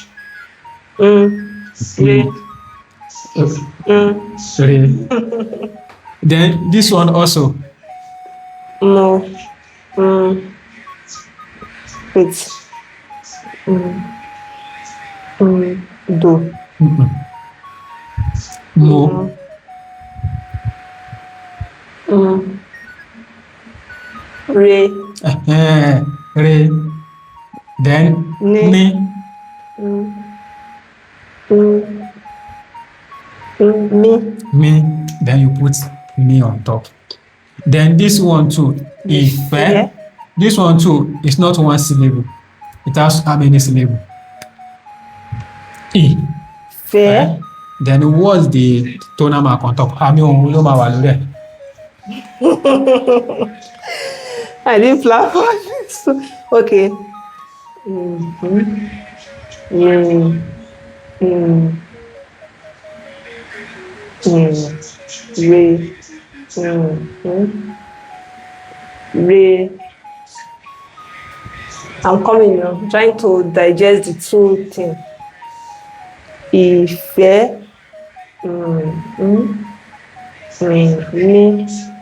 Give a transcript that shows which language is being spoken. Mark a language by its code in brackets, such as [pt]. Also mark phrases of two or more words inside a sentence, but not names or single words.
[yo] Re. Re. [en] Then this one also. No. Wait. [yo] Do. Mo. Re. [en] Re. Then ni. [yo] Mi. [en] Me. Then you put me on top. Then this one too. Ife. Yeah. This one too is not one syllable. It has how many syllables? [yo] I. [en] Fair. Then what's the tonal mark on top? [yo] Àmì ohùn ló máa wà lórí ẹ̀. [en] I didn't plan for this. Okay. [yo] Re. Re. [en] I'm coming now. I'm trying to digest the two things. [yo] Ìfẹ́. Mi.